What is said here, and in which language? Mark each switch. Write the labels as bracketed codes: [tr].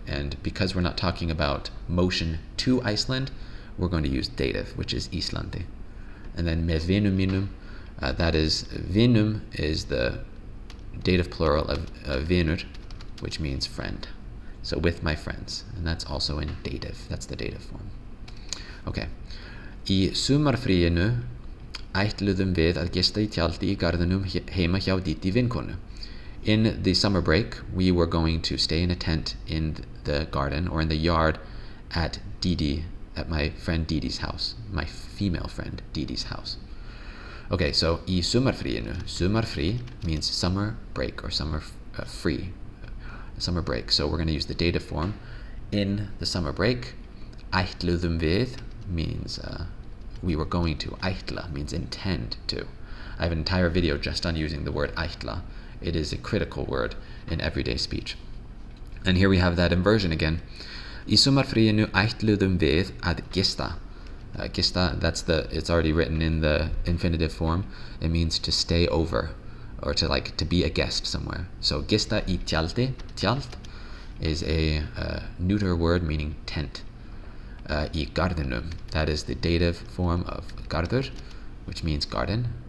[en] And because we're not talking about motion to Iceland, we're going to use dative, which is Íslandi. And then [is] með vinum mínum, [en] that is, vinum is the dative plural of vinur, which means friend. So with my friends, and that's also in dative. That's the dative form. Okay. [is] Í sumarfríinu ætluðum við að gista í tjaldi í garðinum heima hjá Díti vinkonu. [en] In the summer break, we were going to stay in a tent in the garden or in the yard at my friend Didi's house, my female friend Didi's house. Okay, so [is] í sumarfríinu. [en] Sumarfrí means summer break or summer free, summer break. So we're going to use the dative form. In the summer break, [is] ætluðum við [en] means we were going to. Ætla means intend to. I have an entire video just on using the word ætla. It is a critical word in everyday speech. And here we have that inversion again. [is] Í sumarfríinu ætluðum við að gista. [en] Gista, it's already written in the infinitive form. It means to stay over or to be a guest somewhere. So [is] gista í tjaldi. [en] Tjald is a neuter word meaning tent. [is] Í garðinum, [en] that is the dative form of garður, which means garden.